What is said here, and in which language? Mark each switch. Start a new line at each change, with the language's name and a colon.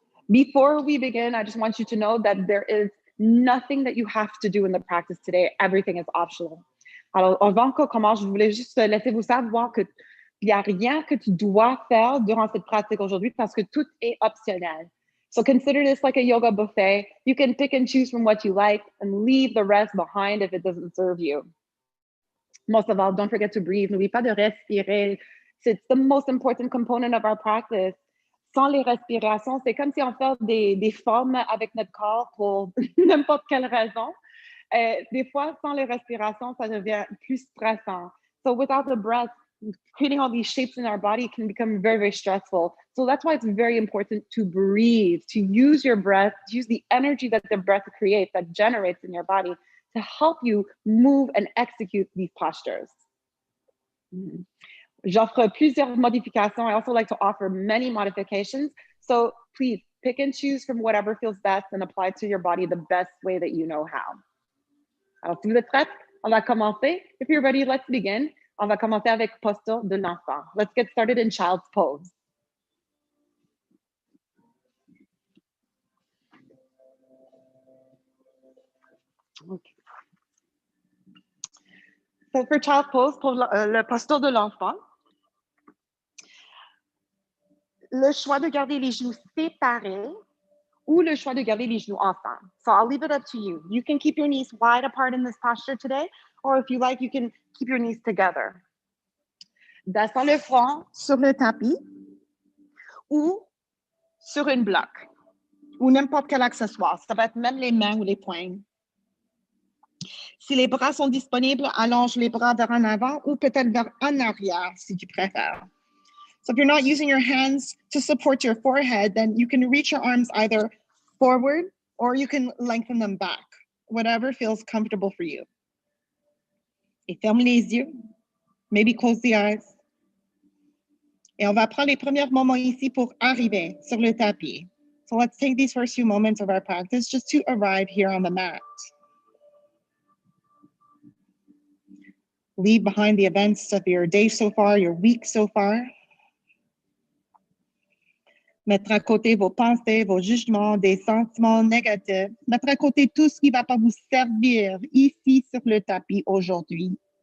English: Before we begin, I just want you to know that there is nothing that you have to do in the practice today. Everything is optional.
French: Alors, avant qu'on commence, je voulais juste laisser vous savoir qu'il n'y a rien que tu dois faire durant cette pratique aujourd'hui parce que tout est optionnel.
English: So consider this like a yoga buffet. You can pick and choose from what you like and leave the rest behind if it doesn't serve you. Most of all, don't forget to breathe.
French: N'oublie pas de respirer.
English: It's the most important component of our practice.
French: Sans les respirations, c'est comme si on fait des formes avec notre corps pour n'importe quelle raison. Des fois, sans les respirations, ça devient plus stressant.
English: So without the breath, creating all these shapes in our body can become very, very stressful. So that's why it's very important to breathe, to use your breath, to use the energy that the breath creates, that generates in your body to help you move and execute these postures.
French: J'offre plusieurs modifications.
English: I also like to offer many modifications. So please pick and choose from whatever feels best and apply to your body the best way that you know how.
French: Alors, si vous êtes prêts, on va commencer.
English: If you're ready, let's begin.
French: On va commencer avec posture de l'enfant.
English: Let's get started in child's pose. Okay. So for child's pose,
French: pour le posture de l'enfant, le choix de garder les genoux séparés ou le choix de garder les genoux ensemble.
English: So I'll leave it up to you. You can keep your knees wide apart in this posture today, or if you like, you can keep your knees together.
French: Descends le front sur le tapis ou sur une bloc ou n'importe quel accessoire. Ça va être même les mains ou les poings. Si les bras sont disponibles, allonge les bras vers en avant ou peut-être vers en arrière si tu préfères.
English: So if you're not using your hands to support your forehead, then you can reach your arms either forward or you can lengthen them back, whatever feels comfortable for you.
French: Et ferme les yeux.
English: Maybe close the eyes.
French: Et on va prendre les premiers moments ici pour arriver sur le tapis.
English: So let's take these first few moments of our practice just to arrive here on the mat. Leave behind the events of your day so far, your week so far.
French: Mettre à côté vos pensées, vos jugements, des sentiments négatifs. Mettre à côté tout ce qui ne va pas vous servir ici sur le tapis aujourd'hui.